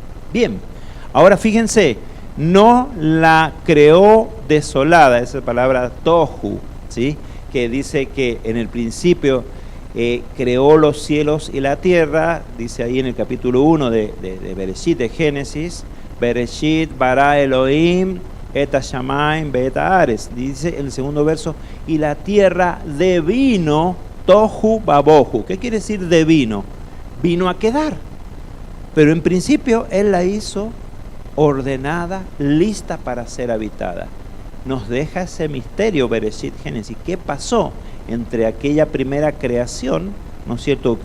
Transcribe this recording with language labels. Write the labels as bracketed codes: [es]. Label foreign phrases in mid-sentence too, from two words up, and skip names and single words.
[es] Bien, ahora fíjense, no la creó desolada, esa palabra tohu, ¿sí? Que dice que en el principio creó los cielos y la tierra, dice ahí en el capítulo 1 de Bereshit, de Génesis, [he] בראשית ברא אלהים את השמים ואת הארץ, [es] dice en el segundo verso, y la tierra devino [he] תהו ובהו. [es] ¿Qué quiere decir devino? Vino a quedar, pero en principio Él la hizo ordenada, lista para ser habitada. Nos deja ese misterio Bereshit, Génesis. ¿Qué pasó entre aquella primera creación, ¿no es cierto?